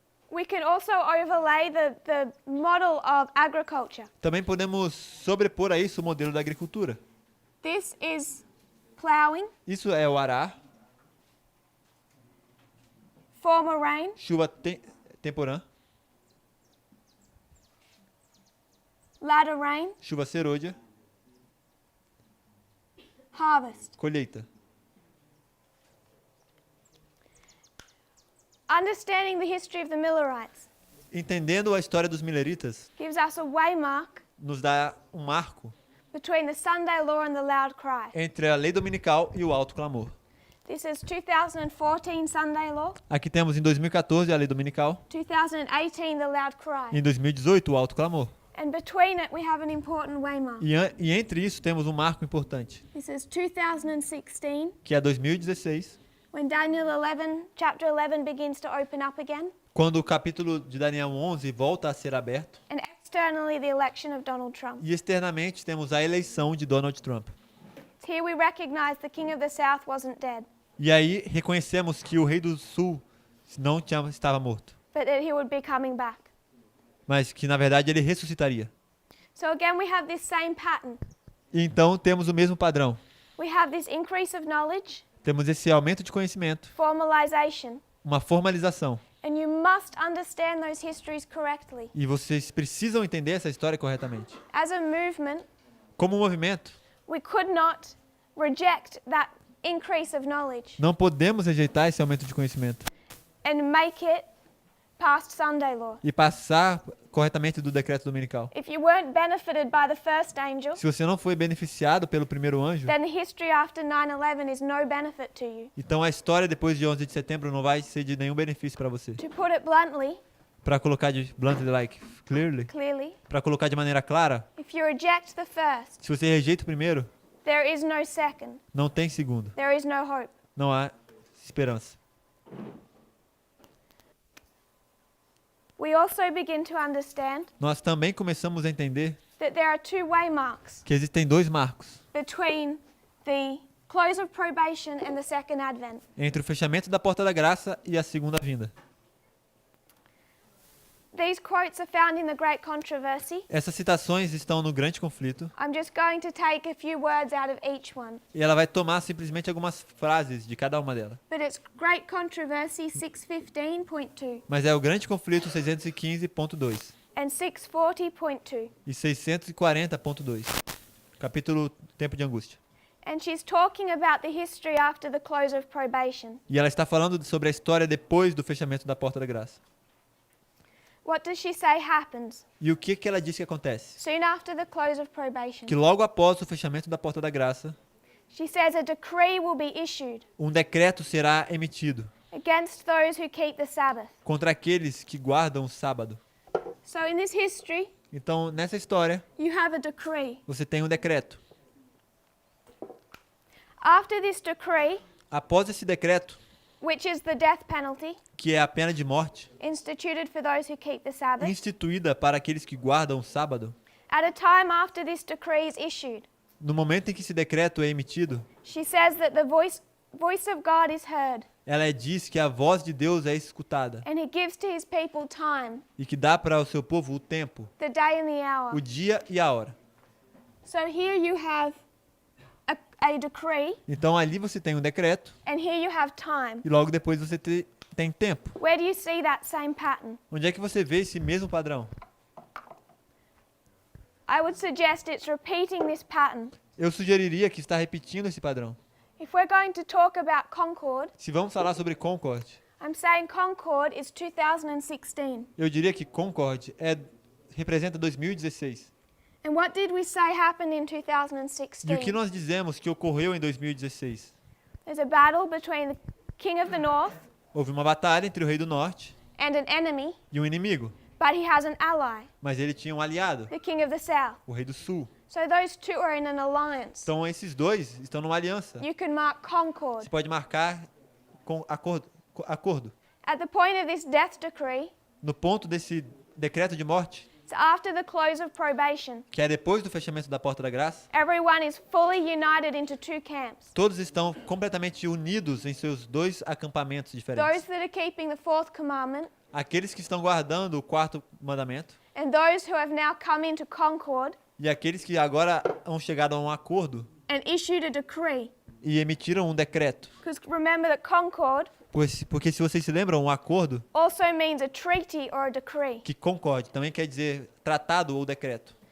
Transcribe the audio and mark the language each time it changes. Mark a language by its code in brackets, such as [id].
[en] We can also overlay the model of agriculture. [pt] Também podemos sobrepor a isso o modelo da agricultura. [en] This is plowing, [pt] Isso é o arar, [en] former rain, [pt] chuva temporã, [en] latter rain, [pt] chuva serôdia, [en] harvest. [pt] colheita. [en] Understanding the history of the Millerites [pt] Entendendo a história dos mileritas, [en] gives us a waymark [pt] nos dá um marco [en] between the Sunday law and the loud cry. [pt] entre a lei dominical e o alto clamor. [en] This is 2014 Sunday law, [pt] Aqui temos em 2014 a lei dominical, [en] 2018 the loud cry. [pt] em 2018 o alto clamor. [en] And between it we have an important waymark. [pt] E entre isso temos um marco importante, [en] This is 2016, [pt] que é 2016, [en] when Daniel 11, chapter 11 begins to open up again. [pt] quando o capítulo de Daniel 11 volta a ser aberto, [en] And externally the election of Donald Trump. [pt] E externamente temos a eleição de Donald Trump. [en] Here we recognize the king of the south wasn't dead, [pt] E aí reconhecemos que o rei do sul não estava morto, [en] but that he would be coming back. [pt] mas que na verdade ele ressuscitaria. [en] So again we have this same pattern. [pt] E então temos o mesmo padrão. [en] We have this increase of knowledge, [pt] Temos esse aumento de conhecimento, [en] formalization, [pt] uma formalização. [en] and you must understand those histories correctly. [pt] E vocês precisam entender essa história corretamente. [en] As a movement, [pt] Como movimento, [en] we could not reject that increase of knowledge [pt] não podemos rejeitar esse aumento de conhecimento [en] and make it past Sunday law. [pt] e passar corretamente do decreto dominical. [en] If you weren't benefited by the first angel, [pt] Se você não foi beneficiado pelo primeiro anjo, [en] then the history after 9/11 is no benefit to you. [pt] então a história depois de 11 de setembro não vai ser de nenhum benefício para você. [en] To put it bluntly, [pt] Para colocar de [en] bluntly like clearly, [pt] para colocar de maneira clara, [en] if you reject the first, [pt] se você rejeita o primeiro, [en] there is no second. [pt] não tem segundo, [en] There is no hope. [pt] não há esperança. [en] We also begin to understand [pt] Nós também começamos a entender [en] that there are two waymarks [pt] que existem dois marcos [en] between the close of probation and the second advent. [pt] entre o fechamento da porta da graça e a segunda vinda. [en] These quotes are found in the Great Controversy. [pt] Essas citações estão no Grande Conflito [en] I'm just going to take a few words out of each one. [pt] e ela vai tomar simplesmente algumas frases de cada uma delas. [en] But it's Great Controversy 615.2 [pt] Mas é o Grande Conflito 615.2 [en] and 640.2. [pt] e 640.2, capítulo Tempo de Angústia. [en] And she's talking about the history after the close of probation. [pt] E ela está falando sobre a história depois do fechamento da porta da graça. [en] What does she say happens [pt] E o que ela diz que acontece? [en] soon after the close of probation? [pt] Que logo após o fechamento da porta da graça, [en] She says a decree will be issued [pt] um decreto será emitido [en] against those who keep the Sabbath. [pt] contra aqueles que guardam o sábado. [en] So in this history, [pt] Então, nessa história, [en] you have a decree. [pt] você tem um decreto. [en] After this decree, [pt] Após esse decreto, [en] which is the death penalty [pt] que é a pena de morte, [en] instituted for those who keep the Sabbath, [pt] instituída para aqueles que guardam o sábado, [en] at a time after this decree is issued, [pt] no momento em que esse decreto é emitido, [en] she says that the voice of God is heard, [pt] ela diz que a voz de Deus é escutada [en] and he gives to his people time, [pt] e que dá para o seu povo o tempo, [en] the day and the hour. [pt] o dia e a hora. [en] So here you have a decree, [pt] Então ali você tem um decreto [en] and here you have time. [pt] e logo depois você tem tempo. [en] Where do you see that same pattern? [pt] Onde é que você vê esse mesmo padrão? [en] I would suggest it's repeating this pattern. [pt] Eu sugeriria que está repetindo esse padrão. [en] If we're going to talk about Concord, [pt] Se vamos falar sobre Concord, [en] I'm saying Concord is 2016. [pt] eu diria que Concord representa 2016. [en] And what did we say happened in [pt] E o que nós dizemos que ocorreu em 2016? [en] There's a battle between the king of the north [pt] Houve uma batalha entre o rei do norte [en] and an enemy, [pt] e um inimigo, [en] but he has an ally, [pt] mas ele tinha um aliado, [en] the king of the south. [pt] o rei do sul. [en] So those two are in an alliance. [pt] Então esses dois estão numa aliança. [en] You can mark Concord. [pt] Você pode marcar com acordo. [en] At the point of this death decree, [pt] No ponto desse decreto de morte, [en] it's after the close of probation. [pt] que é depois do fechamento da porta da graça, [en] Everyone is fully united into two camps. [pt] todos estão completamente unidos em seus dois acampamentos [en] Those [pt] diferentes. [en] that are keeping the fourth commandment [pt] Aqueles que estão guardando o quarto mandamento [en] and those who have now come into Concord [pt] e aqueles que agora hão chegado a um acordo [en] and issued a decree. [pt] e emitiram um decreto. [en] Because remember that Concord [pt] Porque se vocês se lembram, um acordo [en] also means a treaty or a decree. [pt] que concorde também quer dizer tratado ou decreto.